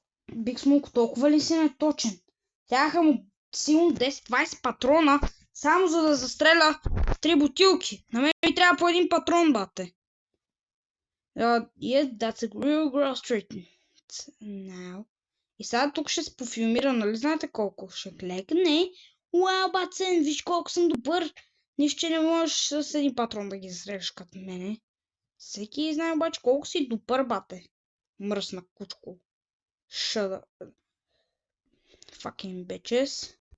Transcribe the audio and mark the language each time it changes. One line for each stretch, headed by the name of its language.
Bulgarian: Big Smoke толкова ли си неточен? Тяха му силно 10-20 патрона, само за да застреля 3 бутилки. На мен ми трябва по един патрон, бате.
English: Yes, that's a real girl street. Now.
Bulgarian: И сега тук ще се пофилмира, нали знаете колко ще клекне? Уау, бацен, виж колко съм добър. Нищо, че не можеш с един патрон да ги застреляш като мене. Всеки знае обаче колко си добър, бате. Мръсна кучко.
English: Shut up. Fucking bitches.